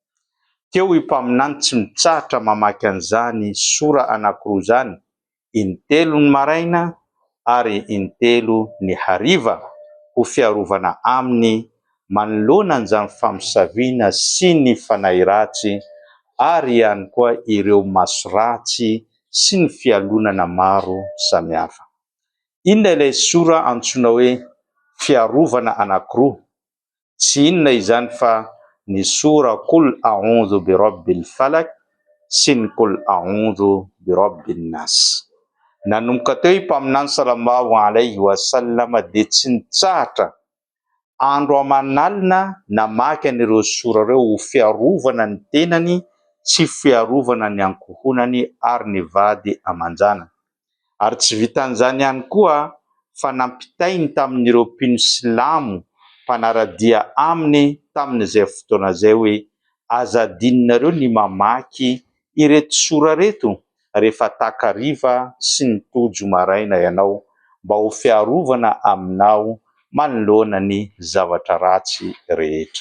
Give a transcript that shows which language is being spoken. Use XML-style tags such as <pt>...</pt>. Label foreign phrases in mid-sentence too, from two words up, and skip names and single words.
<mg>Teo i mpaminany tsy mitsahatra mamaky an'izany sora anankiroa izany, intelo ny maraina ary intelo ny hariva, ho fiarovana aminy manoloana an'izany famosaviana sy ny fanahy ratsy ary ihany koa ireo maso ratsy sy ny fialonana maro samihafa. Inona ilay sora antsoina hoe fiarovana anankiroa? Tsy inona izany fa ny sora</mg> <ar>قل أعوذ برب الفلق</ar> <mg>sy ny</mg> <ar>قل أعوذ برب الناس.</ar> <mg>Nanomboka teo i mpaminany</mg> <ar>صلى الله عليه وسلم</ar> <mg>dia tsy nitsahatra andro aman'alina namaky an'ireo sora ireo ho fiarovana ny tenany sy fiarovana ny ankohonany ary ny vady aman-janany. Ary tsy vitan'izany ihany koa fa nampitainy tamin'ireo mpino silamo mpanaradia aminy tamin'izay fotoana izay hoe azadinareo ny mamaky ireto sora reto rehefa takariva sy ny tojo maraina ianao, mba ho fiarovana aminao manoloana ny zavatra ratsy rehetra.</mg>